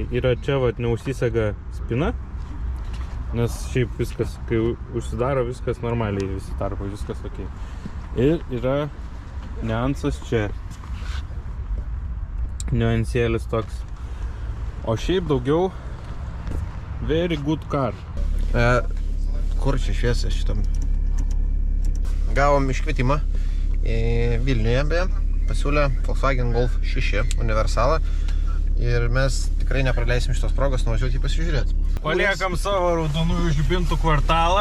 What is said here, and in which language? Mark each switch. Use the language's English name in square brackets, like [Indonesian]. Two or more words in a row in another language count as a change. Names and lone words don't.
[Lithuanian] Yra čia vat neužsisega spina, nes šiaip viskas, kai užsidaro, viskas normaliai, visi tarpai, viskas ok. Ir yra niuansas čia. Niuansėlis toks. O šiaip daugiau [English] very good car. [Lithuanian] Kur čia šviesa šitam? Gavom iškvietimą Vilniuje, beje. Pasiūlė Volkswagen Golf 6 universalą ir mes tikrai nepraleisim šitos progos nuvažiuoti jį pasižiūrėti. Paliekam savo raudonųjų žibintų kvartalą.